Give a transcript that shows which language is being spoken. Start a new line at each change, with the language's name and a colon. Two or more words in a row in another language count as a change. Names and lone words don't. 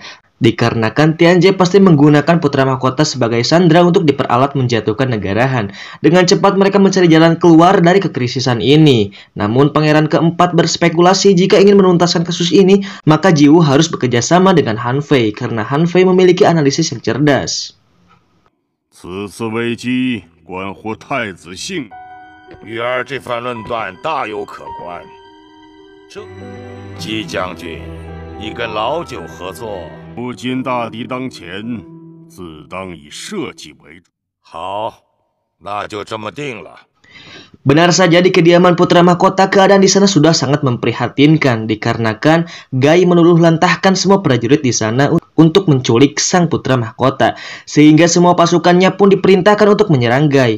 Indonesian: Dikarenakan Tianjie pasti menggunakan putra mahkota sebagai sandera untuk diperalat menjatuhkan negara Han. Dengan cepat mereka mencari jalan keluar dari kekrisisan ini. Namun pangeran keempat berspekulasi jika ingin menuntaskan kasus ini, maka Jiwu harus bekerja sama dengan Han Fei karena Han Fei memiliki analisis yang cerdas.
Chinese: 此次危机关乎太子性命，玉儿这番论断大有可观。这，姬将军，你跟老九合作，如今大敌当前，自当以社稷为主。好，那就这么定了。
Indonesian: Benar saja, di kediaman putra mahkota keadaan di sana sudah sangat memprihatinkan dikarenakan Gai meluluh lantahkan semua prajurit di sana untuk menculik sang putra mahkota, sehingga semua pasukannya pun diperintahkan untuk menyerang Gai.